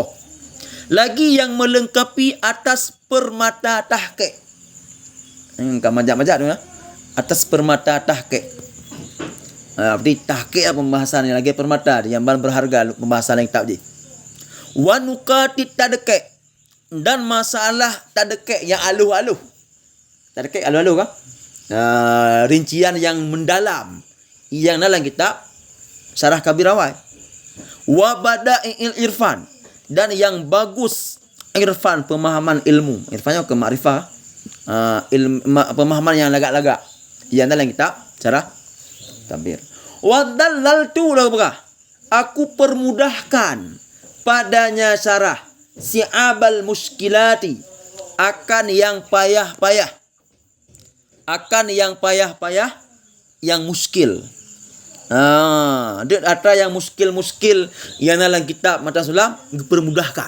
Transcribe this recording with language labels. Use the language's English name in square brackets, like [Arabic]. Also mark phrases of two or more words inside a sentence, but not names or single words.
[Malay] Lagi yang melengkapi atas permata tahqiq. Kan majak-majak tu ya. Atas permata tahqiq. Berarti tahqiq pembahasan yang lagi permata yang berharga pembahasan yang kitab ni. [Arabic] ونكت التدقيق [Malay] dan masalah tadqiq yang aluh-aluh. Tadqiq aluh-aluh kan? Rincian yang mendalam yang dalam kitab Syarah Kabir awal. [Arabic] وبدائع العرفان [Malay] dan yang bagus irfan pemahaman ilmu. Irfannya ke makrifah, pemahaman yang lagak-lagak. Yang dalam kitab Syarah Kabir. [Arabic] وذللت له [Malay] aku permudahkan padanya [Arabic] شرح صعاب المشكلات [Malay] akan yang payah-payah. Akan yang payah-payah yang muskil. Dia ada yang muskil yang dalam kitab mata sulam dipermudahkan.